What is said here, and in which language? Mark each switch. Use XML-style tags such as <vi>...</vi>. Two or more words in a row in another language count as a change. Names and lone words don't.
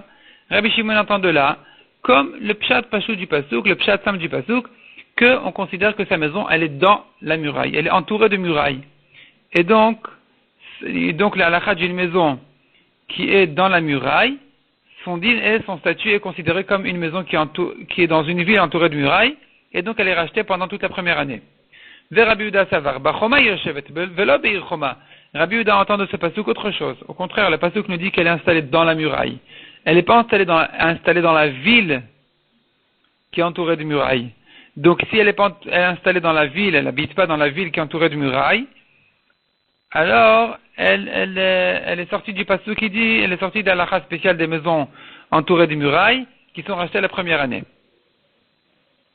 <fr>Rabbi Shimon entend de là, comme le</fr> <he>פשט פשוט</he> <fr>du pasuk, le pshat sam du pasuk, qu'on considère que sa maison elle est dans la muraille, elle est entourée de murailles. Et donc la halakha d'une maison qui est dans la muraille, son din et son statut est considéré comme une maison qui est dans une ville entourée de murailles. Et donc elle est rachetée pendant toute la première année.</fr> <he>רבי יהודה סבר בחומה יושבת ולא בעיר חומה.</he> <fr>Rabbi Yehuda entend de ce pasuk autre chose. Au contraire, le pasuk nous dit qu'elle est installée dans la muraille. Elle n'est pas installée dans la ville qui est entourée de murailles. Donc si elle est installée dans la ville, elle n'habite pas dans la ville qui est entourée de murailles, alors elle est sortie du pasuk qui dit, elle est sortie de la halakha spéciale des maisons entourées de murailles qui sont rachetées la première année.</fr>